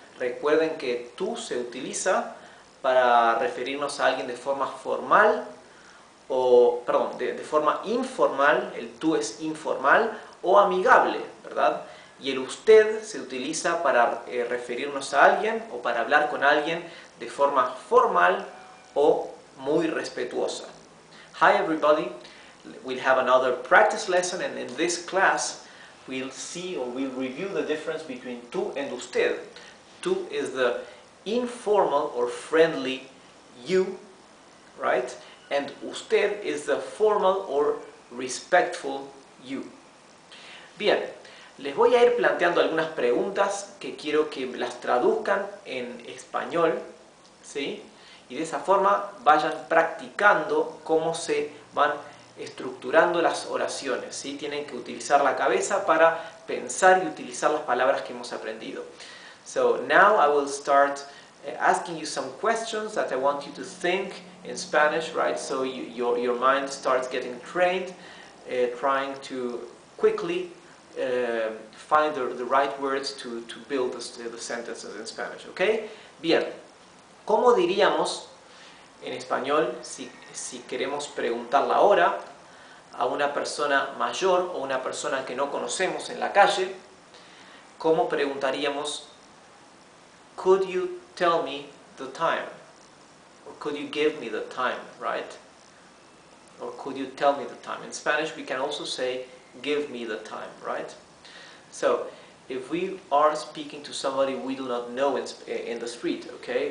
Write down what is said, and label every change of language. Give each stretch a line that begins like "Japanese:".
Spanish: Recuerden que tú se utiliza para referirnos a alguien de forma formal de forma informal, el tú es informal o amigable, ¿verdad? Y el usted se utiliza para referirnos a alguien o para hablar con alguien de forma formal o muy respetuosa.
English: Hi everybody, we'll have another practice lesson, and in this class we'll review the difference between tú and usted. Tú is the informal or friendly you, right? And usted is the formal or respectful you.
Spanish: Bien, les voy a ir planteando algunas preguntas que quiero que las traduzcan en español, ¿sí? Y de esa forma vayan practicando cómo se van estructurando las oraciones, ¿sí? Tienen que utilizar la cabeza para pensar y utilizar las palabras que hemos aprendido.
English: So now I will start asking you some questions that I want you to think in Spanish, right? So your mind starts getting trained, trying to quickly find the right words to build the sentences in Spanish, ¿ok?
Spanish: Bien, ¿cómo diríamos en español si queremos preguntar la hora a una persona mayor o una persona que no conocemos en la calle? ¿Cómo preguntaríamos?
English: Could you tell me the time? Or could you give me the time, right? Or could you tell me the time? In Spanish we can also say, give me the time, right? So, if we are speaking to somebody we do not know in the street, okay?